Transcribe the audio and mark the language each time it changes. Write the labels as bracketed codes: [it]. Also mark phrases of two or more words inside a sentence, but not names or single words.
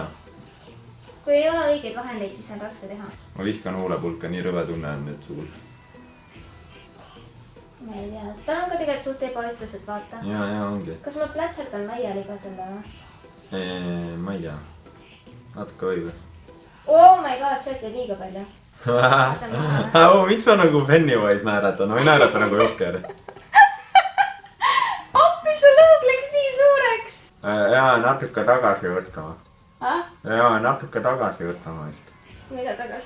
[et] Kui ei ole õigeid vahendeid, siis on raske teha. Ma vihkan huulepulka, nii rõve tunne on nüüd suul. Ma ei tea. Ta on ka tegelikult suht ebaühtlused, vaata. Jaa, ongi. Kas ma plätserdan laiali ka selle või? Ma ei tea. Natuke või? [en] Oh my god, [et] see oli liiga palju. Miks ma nagu Pennywise naeratan? Ma ei naerata nagu Joker. Appi, su lõug läks nii suureks! Jaa, natuke tagasi võtama. Jaa, natuke tagasi võtama. Mida tagasi?